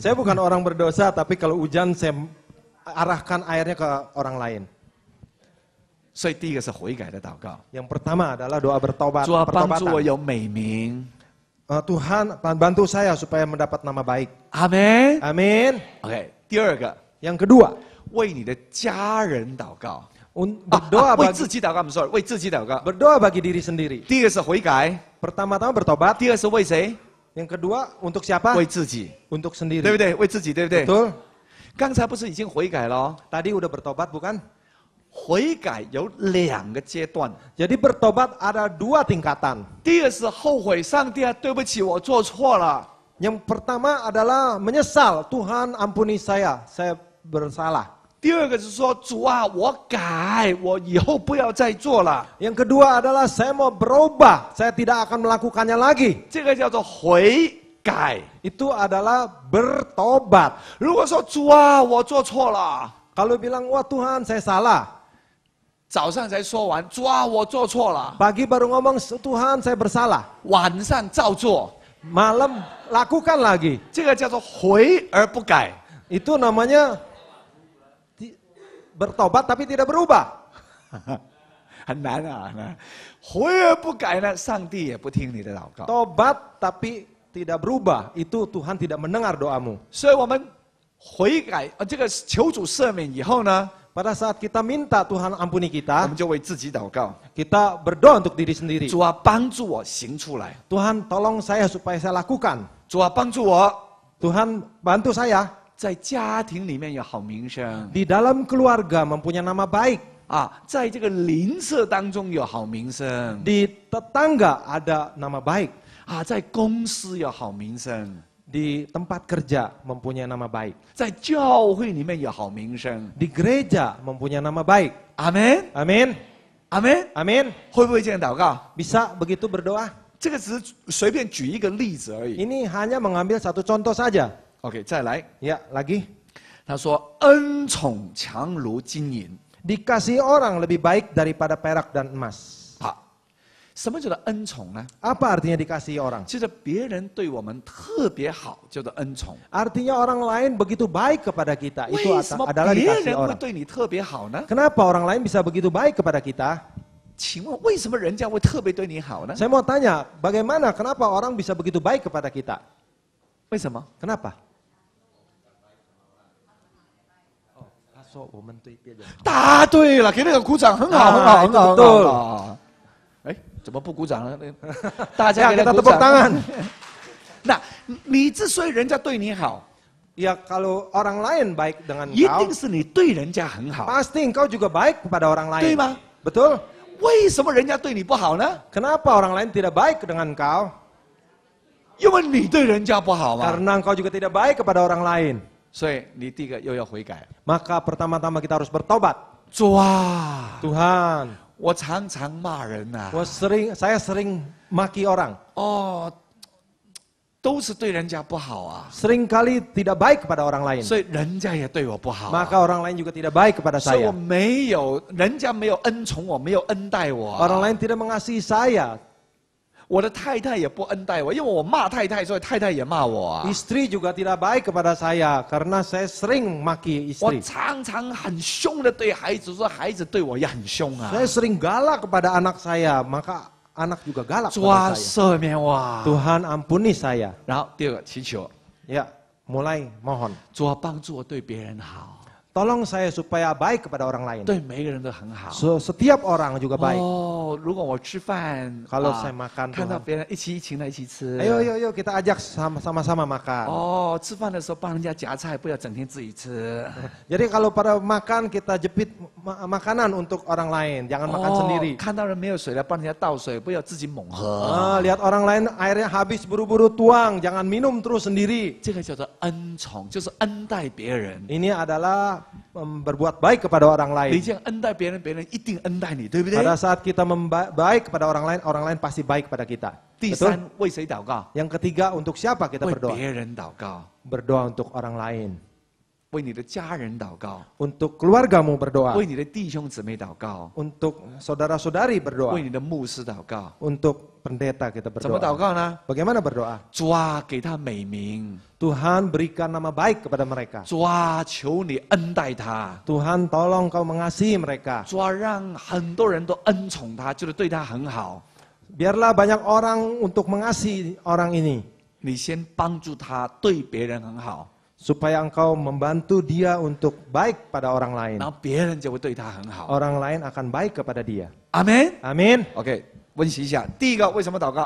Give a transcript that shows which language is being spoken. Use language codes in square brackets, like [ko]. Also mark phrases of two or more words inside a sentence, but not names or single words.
[id] Saya bukan orang berdosa, tapi kalau hujan saya arahkan airnya ke orang lain. [zh] 所以第一个是悔改的祷告。 [id] Yang pertama adalah doa bertobat, [zh] 主啊，帮助我 [id] pertobatan. [zh] 有美名。 [id] Tuhan bantu saya supaya mendapat nama baik. [zh] 阿门。 [id] Amin. [zh] OK，第二个， [id] Yang kedua, [zh] 为你的家人祷告。 [id] berdoa [zh] 为 [id] bagi [zh] 自己祷告，我们说为自己祷告。 [id] berdoa bagi diri sendiri. [zh] 第一个是悔改， [id] Pertama-tama bertobat. [zh] 第二是为谁？ [id] Yang kedua untuk siapa? [zh] 为自己， [id] Untuk sendiri. [zh] 对不对？为自己，对不对？ [id] Betul. [zh] 刚才不是已经悔改了哦？ [id] Tadi udah bertobat bukan? [zh] 悔改有2个阶段， [id] Jadi bertobat ada 2 tingkatan. [zh] 第一个是后悔，上帝啊，对不起，我做错了。 [id] Yang pertama adalah menyesal. Tuhan ampuni saya bersalah. [zh] 第二个是说主啊，我改，我以后不要再做了。 [id] Yang kedua adalah saya mau berubah. Saya tidak akan melakukannya lagi. [zh] 这个叫做悔改。 [id] Itu adalah bertobat. [zh] 如果说主啊，我做错了， [id] Kalau bilang, wah Tuhan saya salah. [zh] 早上才说完，主啊，我做错了， [id] Pagi baru ngomong, Tuhan saya bersalah. [zh] 晚上照做， [id] Malam lakukan lagi. [zh] 这个叫做悔而不改。 [id] Itu namanya bertobat tapi tidak berubah. [zh] 很难啊！悔而不改呢，上帝也不听你的祷告。 [id] Tobat tapi tidak berubah, itu Tuhan tidak mendengar doamu. [zh] 所以我们悔改，这个求主赦免以后呢， [id] Pada saat kita minta Tuhan ampuni [zh] 我 [id] kita, [zh] 们就为自己祷告。 [id] kita berdoa untuk diri sendiri. [zh] 主啊，帮助我行出来。 [id] Tuhan tolong saya supaya saya lakukan. [zh] 主啊，帮助我 [id] Tuhan bantu saya [zh] 在家庭里面有好名声 [id] di dalam keluarga mempunyai nama baik. [zh] 啊，在这个邻舍当中有好名声 [id] Di tetangga ada nama baik. [zh] 啊，在公司有好名声， [id] Di tempat kerja mempunyai nama baik. [zh] 在教会里面有好名声。 [id] Di gereja mempunyai nama baik. [zh] 阿门， [id] Amin. [zh] 阿门。 [id] Amin. [zh] 会不会这样祷告？ [id] Bisa begitu berdoa? [zh] 这个只是随便举一个例子而已。 [id] Ini hanya mengambil satu contoh saja. [zh] OK，再来， [id] Ya, lagi. [zh] 他说恩宠强如金银。 [id] Dikasih orang lebih baik daripada perak dan emas. [zh] 好，什么叫做恩宠呢？ [id] Apa artinya dikasihi orang? [zh] 就是别人对我们特别好，叫做恩宠。 [id] Artinya orang lain begitu baik kepada kita. Itu [zh] 为什么 [id] adalah [zh] 别 [id] dikasih [zh] 人会 [id] orang. [zh] 对你特别好呢？ [id] Kenapa orang lain bisa begitu baik kepada kita? [zh] 请问为什么人家会特别对你好呢？ [id] Saya mau tanya, bagaimana kenapa orang bisa begitu baik kepada kita? [zh] 为什么？ Kenapa? Oh, 我们对别人好。答对了，给那个鼓掌，很好，啊很好，很好，对很好。哎，怎么不鼓掌呢？大家 [id] Ya, [zh] 给他 [id] kita [zh] 鼓 [id] tepuk [zh] 掌。 [id] tangan. [zh] 那你之所以人家对你好， [id] Ya, kalau orang lain baik dengan [zh] 一 [id] engkau, [zh] 定是你对人家很好， [id] pasti engkau juga baik kepada orang [zh] 对 [id] lain. [zh] 吗？ [id] Betul? [zh] 为什么人家对你不好呢？ [id] Kenapa orang lain tidak baik dengan engkau? [zh] 因为你对人家不好嘛。 [id] Karena engkau juga tidak baik kepada orang lain. [zh] 所以你第一个又要悔改。 [id] Maka pertama-tama kita harus bertobat. [zh] 主啊， [id] Tuhan, [zh] 我常常骂人呐、 [id] saya sering maki orang. [zh] 哦，都是对人家不好啊， [id] Sering kali tidak baik kepada orang lain. [zh] 所以人家也对我不好、啊。 [id] Maka orang lain juga tidak baik kepada [zh] 所以我 [id] saya. [zh] 没有，人家没有恩宠我，没有恩待我、啊。 [id] Orang lain tidak mengasihi saya. [zh] 我的太太也不恩待我，因为我骂太太，所以太太也骂我、啊。 [id] Istri juga tidak baik kepada saya karena saya sering maki [zh] 我 [id] istri. [zh] 常常很凶的对孩子说，孩子对我也很凶啊。 [id] Saya sering galak kepada anak saya, maka anak juga galak [zh] 主啊， [id] kepada saya. [zh] 赦免我啊。 [id] Tuhan ampuni saya. [zh] 然后第二个祈求， [id] Ya, mulai mohon. [zh] 主啊，帮助我对别人好， [id] Tolong saya supaya baik kepada orang lain. [zh] 对每个人都很好。 [id] Setiap orang juga baik. [zh] 哦，如果我吃饭， [id] Kalau saya makan [zh] 看到 [id] Tuhan. [zh] 别人一起请来一起吃。 [id] Ayo, kita ajak sama-sama makan. [zh] 哦，吃饭的时候帮人家夹菜，不要整天自己吃。 [id] Jadi kalau pada makan kita jepit makanan untuk orang lain, jangan makan sendiri. [zh] 看到人没有水了，帮人家倒水，不要自己猛喝。 [id] Lihat orang lain airnya habis buru-buru tuang, jangan minum terus sendiri. [zh] 这个叫做恩宠，就是恩待别人。 [id] Ini adalah berbuat baik kepada orang [zh] 你 [id] lain. [zh] 这样恩待别人，别人一定恩待你，对不对？ [id] Pada saat kita baik kepada orang lain pasti baik kepada kita. [zh] 第 [id] Betul? [zh] 三，为谁祷告？ [id] Yang ketiga, untuk siapa kita [zh] 为 [id] berdoa? [zh] 别人祷告， [id] Berdoa untuk orang lain. [zh] 为你的家人祷告， [id] Untuk keluargamu berdoa. [zh] 为你的弟兄姊妹祷告， [id] Untuk saudara-saudari berdoa. [zh] 为你的牧师祷告。 [id] Untuk pendeta kita [zh] 怎么祷 [id] berdoa. [zh] 告呢？ [id] Bagaimana berdoa? [zh] 主啊，给他美名。 [id] Tuhan berikan nama baik kepada mereka. [zh] 主啊，求你恩待他。 [id] Tuhan tolong kau mengasihi mereka. [zh] 主啊，让很多人都恩宠他，就是对他很好。 [id] Biarlah banyak orang untuk mengasihi orang ini. [zh] 你先帮助他对别人很好， [id] Supaya engkau membantu dia untuk baik pada orang lain. [zh] 然后别人就会对他很好。 [id] Orang lain akan baik kepada dia. [zh] 阿门。 [id] Amin. [zh] OK，温习一下，第一个为什么祷告？